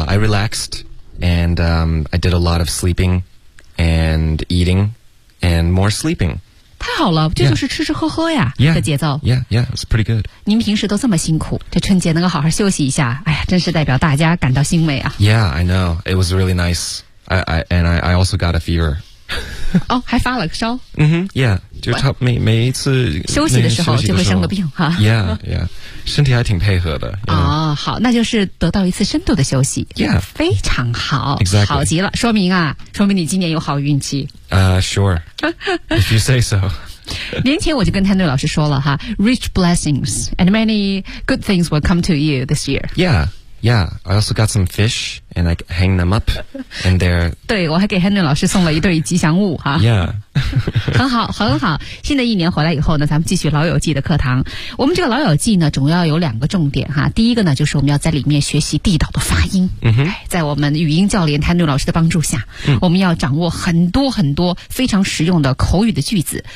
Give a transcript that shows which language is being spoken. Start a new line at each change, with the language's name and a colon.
English: I relaxed and I did a lot of sleeping and eating and more sleeping。
Chinese: 太好了，这就是吃吃喝喝呀、
English: yeah.
Chinese: 的节奏。
English: Yeah, yeah, it's pretty good.
Chinese: 您平时都这么辛苦，这春节能够好好休息一下，哎呀，真是代表大家感到欣慰啊。
English: Yeah, I know. It was really nice. I also got a fever.
Chinese: 哦，还发了个烧。 Mm-hmm, yeah, 就差每一次休息的时候就会生个病哈。 Yeah, yeah, 身体还挺配合的。哦，好，那就是得到一次深度的休息。
English: Yeah.
Chinese: 非常好。
English: Exactly.
Chinese: 好极了，说明你今年有好运气。
English: Sure. If you say so.
Chinese: 年前我就跟 Henry 老师说了哈，
English: rich blessings and many good things will come to you this year. Yeah, yeah. I also got some fish and I hang them up and they're...
Chinese: 对，我还给 Henry 老师送了一对吉祥物哈。
English: Yeah.
Chinese: 很好，很好。新的一年回来以后呢，咱们继续老友记的课堂。我们这个老友记呢，主要有两个重点哈。第一个呢，就是我们要在里面学习地道的发音。嗯哼。在我们语音教练 Henry 老师的帮助下，我们要掌握很多很多非常实用的口语的句子。